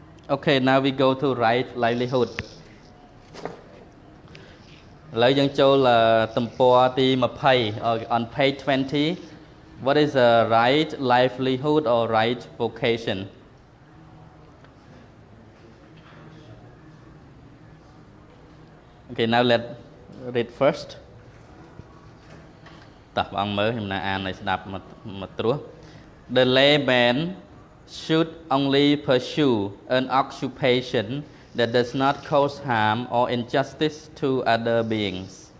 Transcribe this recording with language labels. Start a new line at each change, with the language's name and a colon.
English: Okay, now we go to right livelihood.
Khmer: ឥឡូវយើងចូលទំព័រទី20
English: on page 20. What is a right livelihood or right vocation? Okay, now let's read first.
Khmer: តោះបងមើលខ្ញុំណាអានឲ្យស្ដាប់មកត្រួស
English: The layman should only pursue an occupation that does not cause harm or injustice to other beings.